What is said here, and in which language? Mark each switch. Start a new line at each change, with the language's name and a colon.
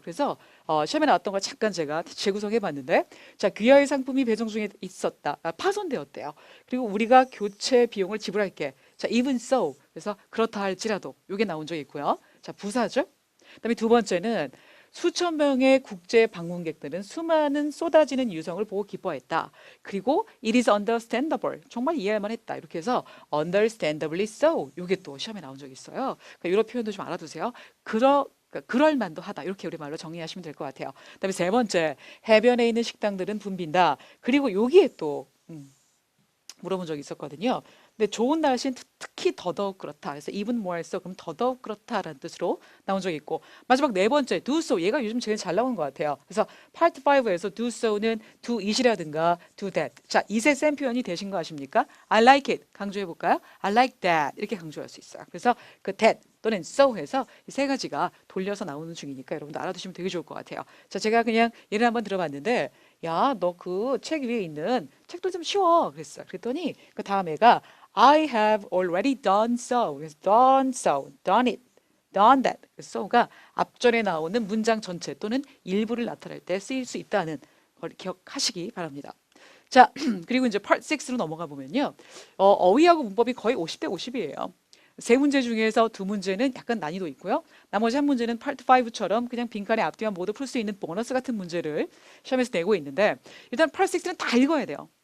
Korean: 그래서 시험에 나왔던 걸 잠깐 제가 재구성해 봤는데 자, 귀하의 상품이 배송 중에 있었다. 파손되었대요. 그리고 우리가 교체 비용을 지불할게.
English: 자, even so.
Korean: 그래서 그렇다 할지라도 이게 나온 적이 있고요. 자, 부사죠. 그다음에 두 번째는 수천 명의 국제 방문객들은 수많은 쏟아지는 유성을 보고 기뻐했다. 그리고
English: it is understandable.
Korean: 정말 이해할 만했다. 이렇게 해서
English: understandably so.
Korean: 이게 또 시험에 나온 적이 있어요. 그러니까 이런 표현도 좀 알아두세요. 그러니까 그럴 만도 하다. 이렇게 우리말로 정리하시면 될 것 같아요. 그다음에 세 번째, 해변에 있는 식당들은 붐빈다. 그리고 여기에 또 물어본 적이 있었거든요. 근데 좋은 날씨는 특히 더더욱 그렇다. 그래서
English: even more so
Korean: 그럼 더더욱 그렇다라는 뜻으로 나온 적이 있고 마지막 네 번째
English: do so
Korean: 얘가 요즘 제일 잘 나오는 것 같아요. 그래서 part 5에서 do so는
English: do it이라든가 do that.
Korean: 자, 이세 쌤 표현이 되신 거 아십니까?
English: I like it
Korean: 강조해 볼까요?
English: I like that
Korean: 이렇게 강조할 수 있어요. 그래서 그 that 또는 so 해서 이 세 가지가 돌려서 나오는 중이니까 여러분도 알아두시면 되게 좋을 것 같아요. 자, 제가 그냥 예를 한번 들어봤는데 야, 너 그 책 위에 있는 책도 좀 쉬워 그랬어요. 그랬더니 그 다음 애가
English: I have already done so.
Korean: 그래서
English: done so, done it, done that.
Korean: so가 앞전에 나오는 문장 전체 또는 일부를 나타낼 때 쓰일 수 있다는 걸 기억하시기 바랍니다. 자, 그리고 이제 part 6로 넘어가 보면요. 어휘하고 문법이 거의 50대 50이에요. 세 문제 중에서 두 문제는 약간 난이도 있고요. 나머지 한 문제는 파트 5처럼 그냥 빈칸에 앞뒤만 모두 풀 수 있는 보너스 같은 문제를 시험에서 내고 있는데 일단 파트 6는 다 읽어야 돼요.